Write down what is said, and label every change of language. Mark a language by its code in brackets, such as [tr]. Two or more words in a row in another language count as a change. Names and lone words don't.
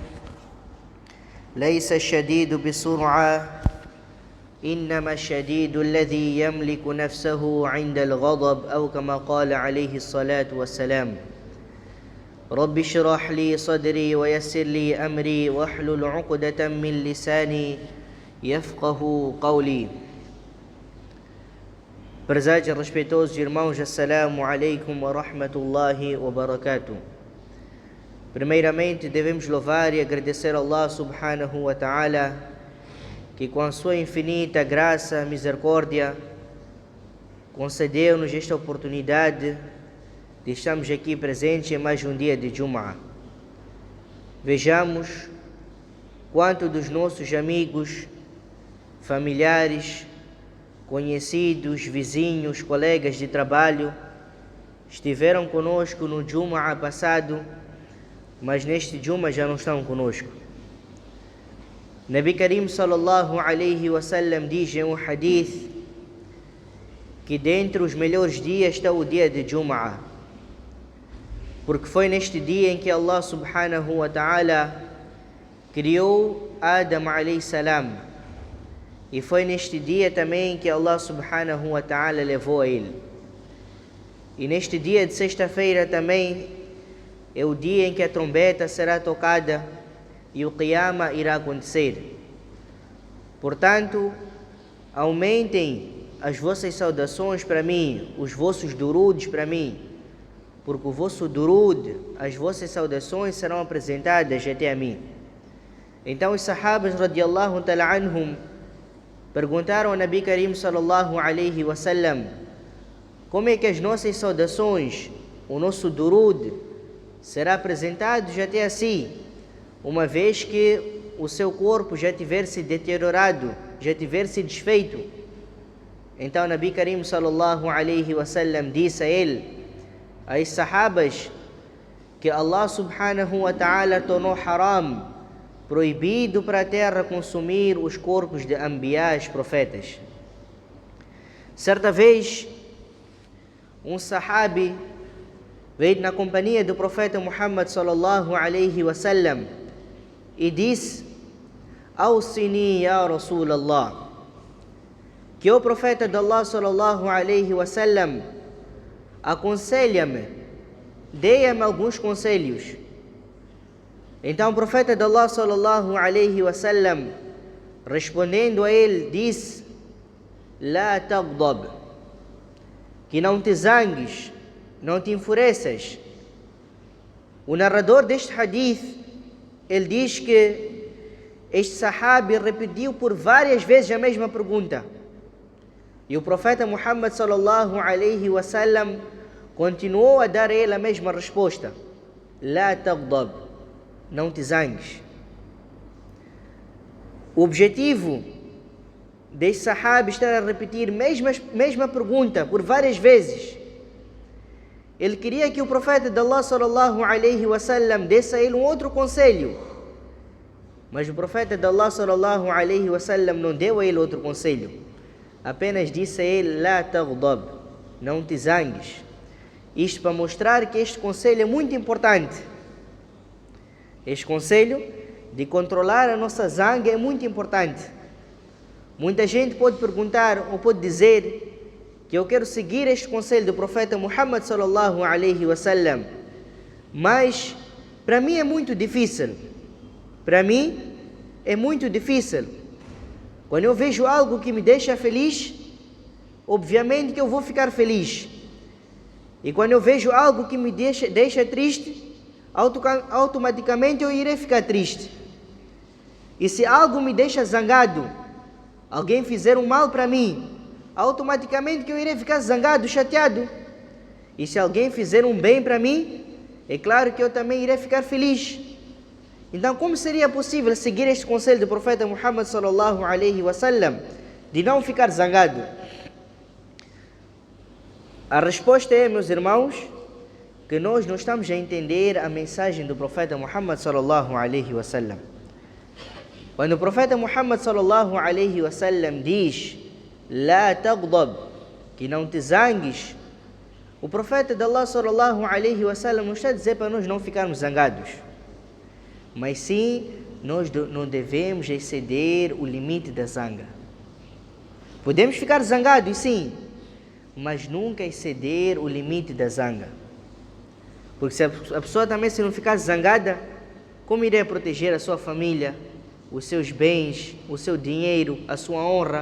[ar] ليس الشديد بسرعة إنما الشديد الذي يملك نفسه عند الغضب أو كما قال عليه الصلاة والسلام رب اشرح لي صدري ويسر لي أمري واحلل عقدة من لساني يفقه قولي. [pt] Prezados e respeitosos irmãos, [ar] السلام عليكم ورحمة الله وبركاته. [pt] Primeiramente devemos louvar e agradecer a Allah [ar] سبحانه وتعالى [pt] que com a sua infinita graça, misericórdia, concedeu-nos esta oportunidade de estarmos aqui presentes em mais um dia de Jum'ah. Vejamos quanto dos nossos amigos, familiares, conhecidos, vizinhos, colegas de trabalho estiveram conosco no Jum'ah passado, mas neste Jum'ah já não estão conosco. [ar] نبي كريم صلى الله عليه وسلم [pt] diz em um hadith que dentre os melhores dias está o dia de Jum'ah, porque foi neste dia em que Allah [ar] سبحانه وتعالى [pt] criou Adam [ar] عليه السلام, [pt] e foi neste dia também que Allah [ar] سبحانه وتعالى [pt] levou a ele. E neste dia de sexta-feira também é o dia em que a trombeta será tocada e o Qiyamah irá acontecer. Portanto, aumentem as vossas saudações para mim, os vossos duruds para mim, porque o vosso durud, as vossas saudações serão apresentadas até a mim. Então os sahabas [ar] رضي الله تعالى عنهم [pt] perguntaram ao [ar] نبي كريم صلى الله عليه وسلم [pt] como é que as nossas saudações, o nosso durud será apresentado até a si, uma vez que o seu corpo já tiver se deteriorado, já tiver se desfeito. Então [ar] نبي كريم صلى الله عليه وسلم [pt] disse a ele, aos sahabas, que Allah [ar] سبحانه وتعالى [pt] tornou haram, proibido para a terra consumir os corpos de anbiás, profetas. Certa vez, um sahabi veio na companhia do profeta Muhammad [ar] صلى الله عليه وسلم [pt] e disse: [ar] أوصني يا رسول الله, [pt] que o profeta de Allah [ar] صلى الله عليه وسلم [pt] aconselha-me, dê-me alguns conselhos. Então o profeta de Allah [ar] صلى الله عليه وسلم, [pt] respondendo a ele, disse: [ar] لا تغضب, [pt] que não te zangues, não te enfureças. O narrador deste hadith, ele diz que este sahabi repetiu por várias vezes a mesma pergunta. E o profeta Muhammad [ar] صلى الله عليه وسلم [pt] continuou a dar a ele a mesma resposta: [ar] لا تغضب, [pt] não te zangues. O objetivo deste sahabi estar a repetir a mesma pergunta por várias vezes. Ele queria que o profeta de Allah [ar] صلى الله عليه وسلم [pt] desse a ele um outro conselho, mas o profeta de Allah [ar] صلى الله عليه وسلم [pt] não deu a ele outro conselho, apenas disse a ele: [ar] لا تغضب, [pt] não te zangues. Isto para mostrar que este conselho é muito importante. Este conselho de controlar a nossa zanga é muito importante. Muita gente pode perguntar ou pode dizer que eu quero seguir este conselho do profeta Muhammad [ar] صلى الله عليه وسلم, [pt] mas para mim é muito difícil. Para mim é muito difícil. Quando eu vejo algo que me deixa feliz, obviamente que eu vou ficar feliz. E quando eu vejo algo que me deixa triste, automaticamente eu irei ficar triste. E se algo me deixa zangado, alguém fizer um mal para mim, automaticamente que eu irei ficar zangado, chateado. E se alguém fizer um bem para mim, é claro que eu também irei ficar feliz. Então, como seria possível seguir este conselho do profeta Muhammad [ar] صلى الله عليه وسلم [pt] de não ficar zangado? A resposta é, meus irmãos, que nós não estamos a entender a mensagem do profeta Muhammad [ar] صلى الله عليه وسلم. [pt] Quando o profeta Muhammad [ar] صلى الله عليه وسلم [pt] diz [ar] "لا تغضب", [pt] que não te zangues, o profeta de Allah [ar] صلى الله عليه وسلم [pt] não está a dizer para nós não ficarmos zangados, mas sim, nós não devemos exceder o limite da zanga. Podemos ficar zangados, sim, mas nunca exceder o limite da zanga. Porque se a pessoa também, se não ficar zangada, como irá proteger a sua família, os seus bens, o seu dinheiro, a sua honra?